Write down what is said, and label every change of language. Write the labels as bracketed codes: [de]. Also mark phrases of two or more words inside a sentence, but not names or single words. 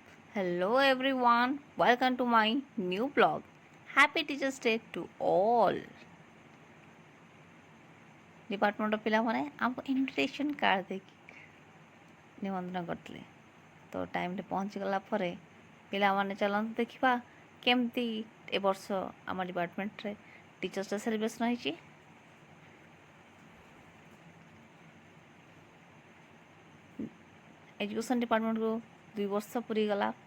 [en] Hello everyone, welcome to my new blog. Happy Teachers Day to all. [or] डिपार्टमेंट पिलाମାନେ ଆମକୁ [en] invitation card [or] ଦେଇକି ନିମନ୍ତ୍ରଣ କରିଥିଲେ। ତ ଟାଇମ୍ରେ ପହଞ୍ଚିଗଲା ପରେ ପିଲାମାନେ ଚାଲନ୍ତୁ ଦେଖିବା କେମିତି ଏ ବର୍ଷ ଆମ ଡିପାର୍ଟମେଣ୍ଟରେ [en] teachers day celebration [or] ହେଇଛି। [en] education department [or] 2 ବର୍ଷ ପୁରିଗଲା।